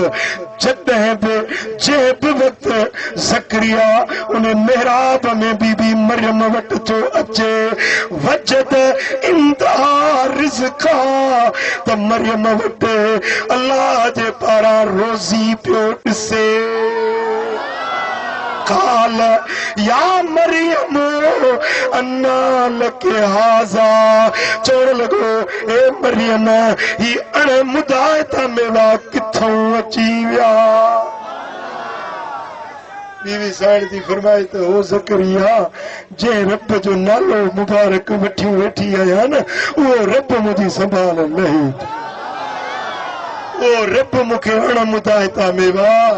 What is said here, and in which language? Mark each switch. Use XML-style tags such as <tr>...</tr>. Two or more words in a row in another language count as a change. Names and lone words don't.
<sd>जॾहिं बि जंहिं बि वक़्तु ज़करिया उन मेहराब में बीबी मरियम वटि थो अचे,</sd> <ar>وجد عندها رزقا,</ar> <sd>त मरियम वटि अल्लाह जे पारां रोज़ी पियो ॾिसे।</sd> <ar>قال يا مريم أنى لك هذا,</ar> <sd>चवण लॻो ए मरियम ही अणमुदाइता मेवा किथों अची विया। बीवी साइण थी फरमाए त हो ज़करिया जंहिं रब जो नालो मुबारक वठी वेठी आया न, उहो रब मुंहिंजी संभाल लहे, उहो रब मूंखे अणमुदाइता मेवा।</sd>